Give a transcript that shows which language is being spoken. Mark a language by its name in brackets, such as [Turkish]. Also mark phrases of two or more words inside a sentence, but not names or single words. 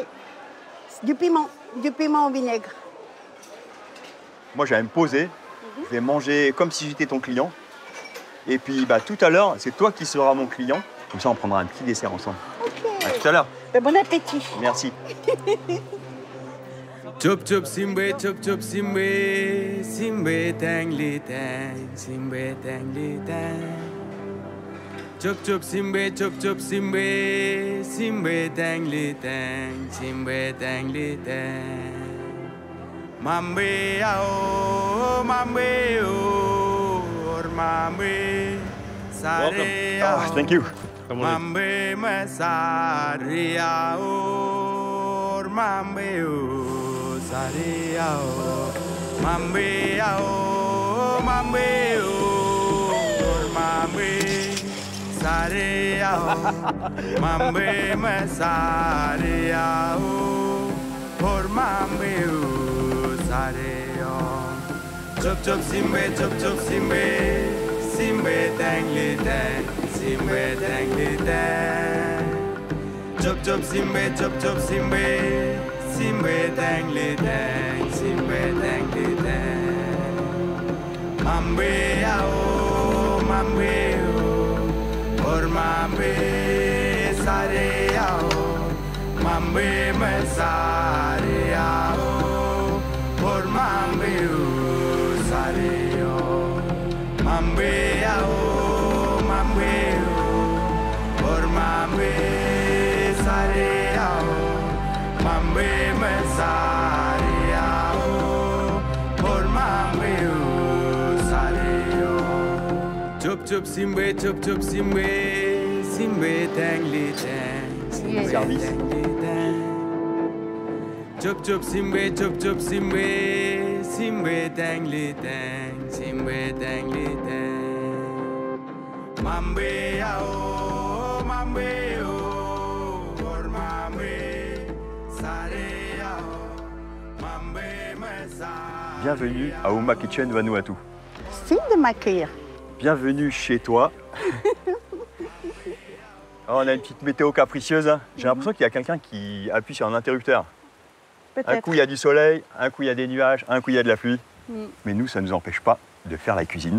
[French] Et du piment au vinaigre. moi, je vais me poser. Je vais manger comme si j'étais ton client. Et puis, bah, tout à l'heure, c'est toi qui seras mon client. Comme ça, on prendra un petit dessert ensemble. Ok. À tout à l'heure. Et bon appétit. Merci. Chup chup simbe, simbe tang li tang, simbe tang li tang. Chup simbe, simbe tang li tang, simbe tang li tang. Mambe ao, or mambe sare ao. [English] Oh, thank you. Mambe masare ao, mambe o sare ao. Mambe ao, mambe o, mambe sare ao. Mambe masare ao, or mambe o sare ao. Chup simbe, simbe tang li tang, simbe tang li tang. Chup simbe, simbe tang li tang, simbe tang li tang. Mambe ao, or mambe sare ao. Mambe me sare ao, or mambe o sare ao. Mambe ao, or mambe sare ao. Mambe me sare ao, or mambe o sare ao. Chup simbe, simbe tang li tang, simbe Service. tang li tang. Chup simbe, simbe tang li tang, simbe tang li tang. Mambe ao, or mambe sare ao. Mambe me sare. [French] Bienvenue à Uma Kitchen Vanuatu. Merci de m'accueillir. Bienvenue chez toi. Oh, on a une petite météo capricieuse. Hein. J'ai l'impression qu'il y a quelqu'un qui appuie sur un interrupteur. Un Peut-être. coup, il y a du soleil, un coup, il y a des nuages, un coup, il y a de la pluie. Mais nous, ça ne nous empêche pas de faire la cuisine.